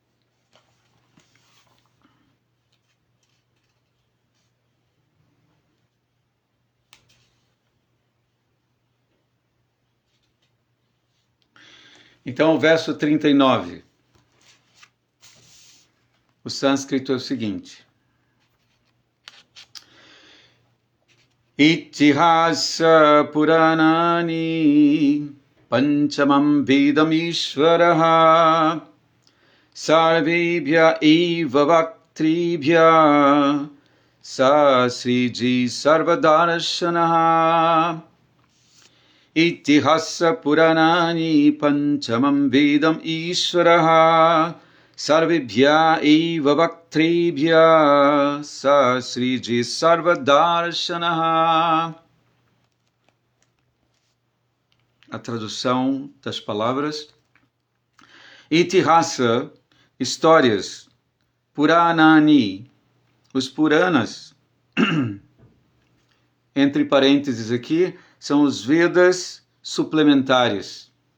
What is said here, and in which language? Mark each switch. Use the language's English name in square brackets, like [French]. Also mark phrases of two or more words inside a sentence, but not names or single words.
[Portuguese] Então, o verso 39. O sânscrito é o seguinte. [Sanskrit] Itihasa Puranani Panchamam Vedam Ishvaraha Sarvebhya Eva Vaktribhya Sasriji Sarvadarshanaha Itihasa Puranani Panchamam Vedam Ishvaraha Sarvebhya Eva Vaktribhya Sasriji Sarvadarshanaha. [Portuguese] A tradução das palavras. Itihasa, histórias. Puranani, os Puranas. Entre parênteses aqui, são os Vedas suplementares.